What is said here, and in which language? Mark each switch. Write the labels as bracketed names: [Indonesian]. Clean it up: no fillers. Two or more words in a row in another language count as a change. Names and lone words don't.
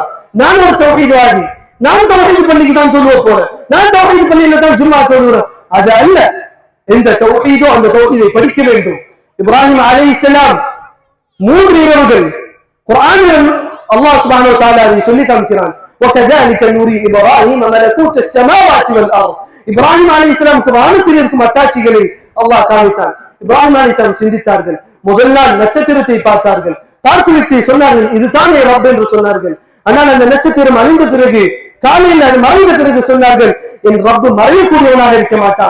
[Tamil] நான் ஒரு தௌஹீத்வாதி, நான் தௌஹீத் பள்ளிக்கு தான் சொல்லுவ போறேன், நான் தௌஹீத் பள்ளியில தான் ஜும்மா சொல்லுறேன், அது அல்ல. எந்த தௌஹீதோ அந்த தௌஹீதை படிக்க வேண்டும். இப்ராஹிம் அலைஹிஸ்ஸலாம் 3 இரவுகள் குர்ஆனில் அல்லாஹ் [Arabic] سبحانه وتعالى [Tamil] அதை சொல்லி காமிக்கிறான். [Arabic] وكذلك نري ابراهيم ملكوت السماوات والارض. [Tamil] இப்ராஹிம் அலைஹிஸ்ஸலாமுக்கு வானத்தில் இருக்கும் அத்தாட்சிகளை அல்லாஹ் காமித்தான். இப்ராஹிம் அலைஹிஸ்ஸலாம் சிந்தித்தார்கள். முதல் நாள் நட்சத்திரத்தை பார்த்தார்கள். பார்த்துவிட்டு சொன்னார்கள், இதுதானே ரப் என்று சொன்னார்கள். ஆனால் அந்த நட்சத்திரம் அழிந்த பிறகு, காலையில் அது மறைந்த பிறகு சொன்னார்கள், என் ரப்பு மறையக்கூடியவனாக இருக்க மாட்டான்.